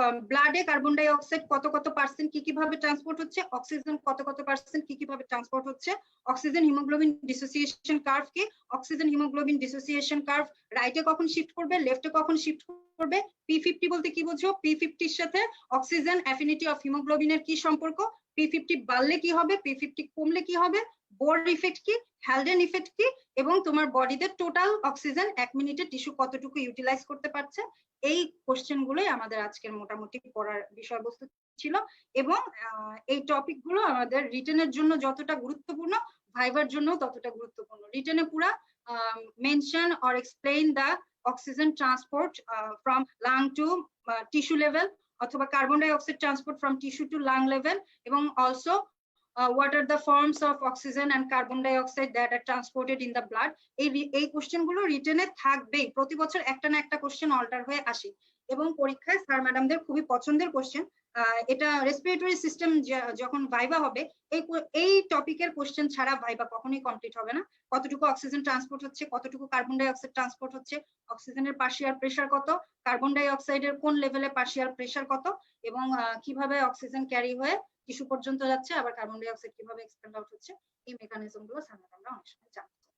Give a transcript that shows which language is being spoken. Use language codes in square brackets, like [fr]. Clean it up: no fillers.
[bn] ব্লাডে carbon die oxide কত কত percent কি কিভাবে ট্রান্সপোর্ট হচ্ছে, অক্সিজেন কত কত পার্সেন্ট কি কিভাবে ট্রান্সপোর্ট হচ্ছে, অক্সিজেন হিমোগ্লোবিন ডিসোসিয়েশন কার্ভ কি, অক্সিজেন হিমোগ্লোবিন ডিসোসিয়েশন কার্ভ রাইটে কখন শিফট করবে, লেফটে কখন শিফট করবে, P50 বলতে কি বোঝো, P50 এর সাথে অক্সিজেন অ্যাফিনিটি অফ হিমোগ্লোবিনের কি সম্পর্ক, P50 বাড়লে কি হবে, P50 কমলে কি হবে, বোর ইফেক্ট কি, হ্যালডেন ইফেক্ট কি, এবং তোমার বডিতে টোটাল অক্সিজেন 1 মিনিটে টিস্যু কতটুকু ইউটিলাইজ করতে পারছে। এই কোশ্চেন গুলোই আমাদের আজকের মোটামুটি পড়ার বিষয়বস্তু ছিল, এবং এই টপিক গুলো আমাদের রিটেনের জন্য যতটা গুরুত্বপূর্ণ, ভাইবার জন্য ততটা গুরুত্বপূর্ণ। রিটেনে পুরা [en] mention or explain the oxygen transport from lung to tissue level, [bn] অথবা [en] carbon dioxide transport from tissue to lung level, [bn] এবং [en] also what are the forms of oxygen and carbon dioxide that are transported in the blood। [bn] এই question গুলো রিটেনে থাকবেই, প্রতি বছর একটা না একটা কোশ্চেন অল্টার হয়ে আসে, এবং পরীক্ষায় স্যার ম্যাডামদের খুবই পছন্দের কোশ্চেন। এটা রেসপিরেটরি সিস্টেম যখন ভাইবা হবে, এই টপিকের কোশ্চেন ছাড়া ভাইবা কখনোই কমপ্লিট হবে না। কতটুকু অক্সিজেন ট্রান্সপোর্ট হচ্ছে, কতটুকু কার্বন ডাই অক্সাইড ট্রান্সপোর্ট হচ্ছে, অক্সিজেনের পার্শিয়াল প্রেসার কত, কার্বন ডাই অক্সাইডের কোন লেভেলে পার্শিয়াল প্রেসার কত, এবং কিভাবে অক্সিজেন ক্যারি হয়ে টিস্যু পর্যন্ত যাচ্ছে, আবার কার্বন ডাই অক্সাইড কিভাবে এক্সপেল আউট হচ্ছে, এই মেকানিজম গুলো আমরা অনেক সময় জানতে।